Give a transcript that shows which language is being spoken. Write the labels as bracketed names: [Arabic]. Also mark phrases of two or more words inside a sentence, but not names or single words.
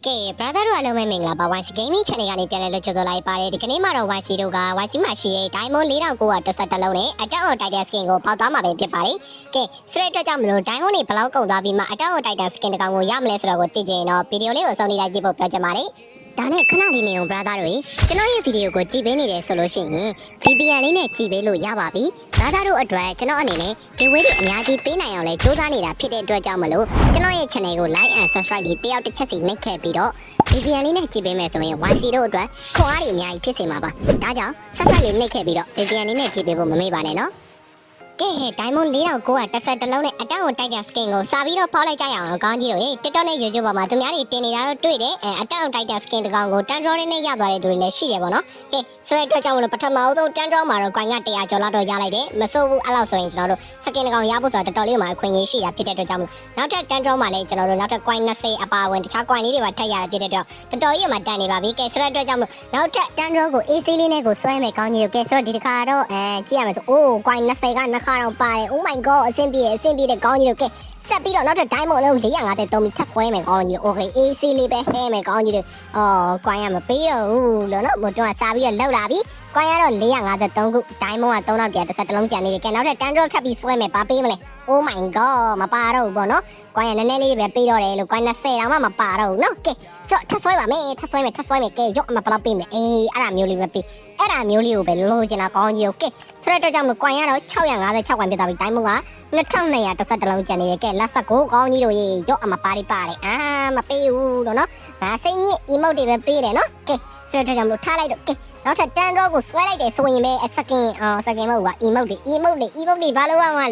[Burmese] brother တို့အားလုံးပဲမင်္ဂလာပါ YC Gaming Channel ကနေပြန်လည်လို့ကြိုဆိုလိုက်ပါတယ်ဒီကနေ့မှာတော့ YC တို့က YC မှာရှိတဲ့ Diamond 4911လုံးနဲ့ Attack on Titan Skin ကိုပေါက်သွားမှာပဲဖြစ်ပါတယ်ကဲဆိုတဲ့အတွက်ကြောင့်မလို့ Diamond တွေဘယ်လောက်ကုန်သွားပြီးမှ Attack on Titan Skin တကောင်ကိုရမလဲဆိုတော့ကိုသိချင်တော့ဗီဒီယိုလေးကိုအဆုံးထိလိုက်ကြည့်ဖို့ပြောချင်ပါတယ်ဒါနဲ့ခဏလေးနေအောင် brother တွေကျွန်တော်ရဲ့ဗီဒီယိုကိုကြည့်ပေးနေတယ်ဆိုလို့ရှိရင် VPN လေးနဲ့ကြည့်ပေးလို့ရပါပြီ brother တို့အတွက်ကျွန်တော်အနေနဲ့ဒီဝေးတွေအများကြီးပေးနိုင် အောင်လဲစူးစမ်းနေတာဖြစ်တဲ့အတွက်ကြောင့်မလို့ကျွန်တော်ရဲ့ channel ကို [English] like and subscribe [Burmese] လေးတယောက်တစ်ချက်စီနှိပ်ခဲ့ပြီးတော့ VPN လေးနဲ့ကြည့်ပေးမယ်ဆိုရင် YC တို့အတွက်ခွန်အားတွေအများကြီးဖြစ်စေမှာပါဒါကြောင့်ဆက်ဆက်လေးနှိပ်ခဲ့ပြီးတော့ VPN လေးနဲ့ကြည့်ပေးဖို့မမေ့ပါနဲ့နော်ကဲ Diamond 4911လုံးနဲ့ Attack on Titan Skin ကိုစာပြီးတော့ဖောက်လိုက်ကြရအောင်ကောင်းကြီးတို့ရေ TikTok နဲ့ YouTube ပေါ်မှာသူ များတွေတင်နေတာတော့တွေ့တယ် Attack on Titan Skin တကောင်ကိုတန်draw နဲ့ရသွားတဲ့သူတွေလည်းရှိတယ်ပေါ့နော်ကဲဆိုတဲ့အတွက်ကြောင့်မလို့ပထမအဆုံးတန်draw မှာတော့ coin က100ကျော်လောက်တော့ရလိုက်တယ်မစိုးဘူးအဲ့လောက်ဆိုရင်ကျွန်တော်တို့ skin တကောင်ရဖို့ဆိုတော့တော်တော်လေးမှအခွင့်အရေးရှိတာဖြစ်တဲ့ အတွက်ကြောင့်မလို့နောက်ထပ်တန်draw မှာလည်းကျွန်တော်တို့နောက်ထပ် coin 20အပါအဝင်တခြား coin လေးတွေပါထပ်ရတာဖြစ်တဲ့အတွက်တော်တော်ကြီးမှတန်နေပါပြီကဲဆိုတဲ့အတွက်ကြောင့်မလို့နောက်ထပ်တန်draw ကို AC လေးနဲ့ကိုဆွဲမယ်ကောင်း ကြီးတို့ကဲဆိုတော့ဒီတစ်ခါတော့ကြည့်ရမယ်ဆိုအိုး coin 20ကနှစ်ခါတော့ပါတယ် [English] Oh my god [Burmese] အဆင်ပြေတဲ့ကောင်းကြီးတို့ကဲဆက်ပြီးတော့နောက်ထပ် diamond လုံး450တုံးပြီးထပ်ဆွဲ မယ်ကောင်းကြီးတို့ okay AC လေးပဲဟဲမယ်ကောင်းကြီးတို့ကွိုင်းရမပေးတော့ဘူးလို့နော်မတော်ကစားပြီးတော့လောက်လာပြီကွိုင်းရတော့453ခု diamond က3110လုံးကျန်နေတယ်ကဲနောက်ထပ် 10 ထပ်ပြီးဆွဲမယ်ပါပေးမလဲ [English] Oh my god [Burmese] မပါတော့ဘူးပေါ့နော်ကွိုင်းရနည်းနည်းလေးပဲပေးတော့တယ်လို့ကွိုင်း20တောင်မှမပါတော့ဘူးနော်ကဲဆိုတော့ထပ်ဆွဲပါမယ်ကဲရော့အမဘလောက်ပေးမယ်အဲ့ဒါမျိုးလေးပဲပေးအဲ့ဒါမျိုးလေးကိုပဲလိုချင်တာကောင်းကြီးတို့ကဲဆိုတဲ့အတွက်ကြောင့်မလို့ကွိုင်းရတော့656ကွိုင်းပြသွားပြီ diamond က 2211လုံးကျန်နေတယ်ကဲလက်ဆက်ကိုကောင်းကြီးတို့ရေရော့အမပါတယ်မပေးဘူးလို့နော်ငါစိတ်ညစ် emote တွေပဲပေးတယ်နော်ကဲဆိုတဲ့အတွက်ကြောင့်မလို့ထားလိုက်တော့ကဲနောက်ထပ်တန်တော့ကိုဆွဲလိုက်တယ်ဆိုရင်ပဲစကင်မဟုတ်ပါ emote တွေဘာလို့ရမှာ